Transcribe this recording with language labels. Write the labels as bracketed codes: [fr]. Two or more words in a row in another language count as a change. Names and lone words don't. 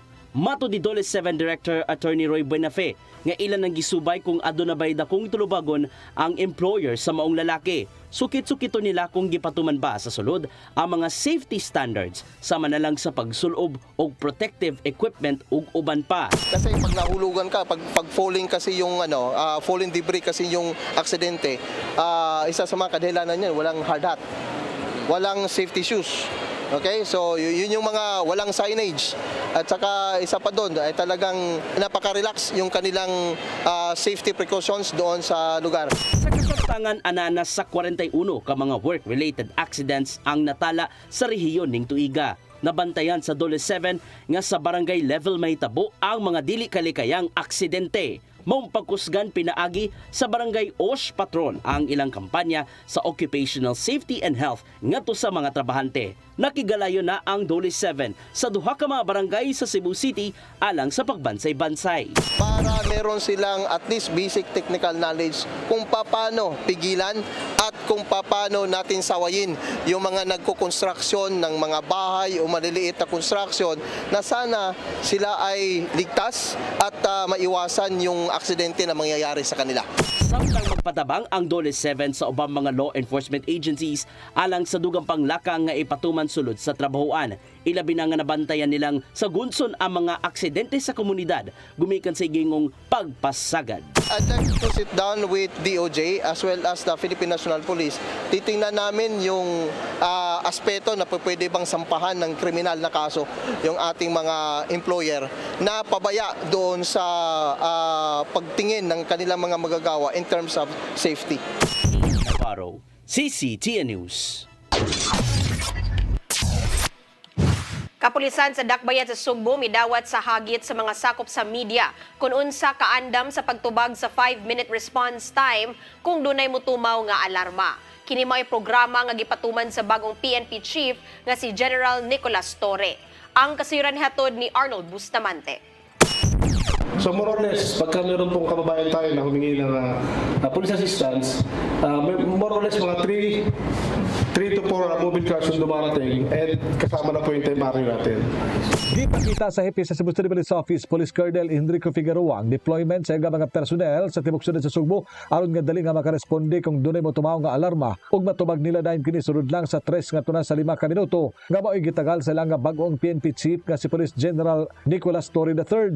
[ceb] Mato di Dole 7 Director Attorney Roy Buenafe nga ilan ang gisubay kung aduna bay dakong tulubagon ang employer sa maong lalaki. Sukit-sukito nila kung gipatuman ba sa sulod ang mga [en] safety standards [ceb] sama na lang sa pagsulob og [en] protective equipment [ceb] ug uban pa. [tl] Kasi pag nahulugan ka, pag falling kasi yung [en] falling debris [tl] kasi yung aksidente, isa sa mga kadahilanan niyan, walang [en] hard hat, [tl] walang [en] safety shoes. [tl] Okay, so yun yung mga walang signage. At saka isa pa doon ay talagang napaka-relax yung kanilang safety precautions doon sa lugar. [ceb] Sa kasamtangan ananas sa 41 ka mga [en] work-related accidents [ceb] ang natala sa rehiyon ning tuiga. Nabantayan sa Dole 7 nga sa barangay level may tabo ang mga dili kalikayang aksidente. Maong pagkusgan pinaagi sa Barangay Osh Patron ang ilang kampanya sa [en] occupational safety and health [ceb] ngadto sa mga trabahante. Nakigalayo na ang Dole 7 sa duha ka mga barangay sa Cebu City alang sa pagbansay-bansay. [tl] Para meron silang [en] at least basic technical knowledge [tl] kung paano pigilan at kung paano natin sawayin yung mga nagko-construction ng mga bahay o maliliit na construction na sana sila ay ligtas at maiwasan yung aksidente na mangyayari sa kanila. [ceb] Samtang magpatabang ang Dole 7 sa ubang mga [en] law enforcement agencies [ceb] alang sa dugang panglakang nga ipatuman sulod sa trabahoan. Ilabi na nga nabantayan nilang sa gunson ang mga aksidente sa komunidad gumikan sa gingong pagpasagad. [en] I'd like to sit down with DOJ as well as the Philippine National Police. [tl] Titingnan namin yung aspeto na pwede bang sampahan ng kriminal na kaso yung ating mga employer na pabaya doon sa pagtingin ng kanilang mga magagawa [en] in terms of safety. [tl] Navarro, CCTN News. [ceb] Kapulisan sa Dakbayan sa Sugbo midawat sa hagit sa mga sakop sa media kung unsa kaandam sa pagtubag sa [en] 5-minute response time [ceb] kung dunay motumaw nga alarma. Kini mao'y programa nga gipatuman sa bagong PNP chief nga si General Nicolas Torre. Ang kasiran hatod ni Arnold Bustamante. [en] So more or less, [tl] pagka meron pong kababayan tayo na humingi ng [en] police assistance, more or less [tl] mga 3 to 4 [en] mobile cars [tl] yung dumarating and kasama na po yung temporary natin. [ceb] Gipakita sa hepe sa Cebu City Police Office, Police Colonel Enrico Figueroa ang deployment sa mga personnel sa tibok syudad sa Sugbo aron nga dali nga makaresponde kung dunay motumaw nga alarma ug matubag nila dayon kini sulod lang sa 3 nga tunan sa 5 ka minuto nga mao'y gitagal sa ilang nga bag-ong PNP chief nga si Police General Nicolas Torre III.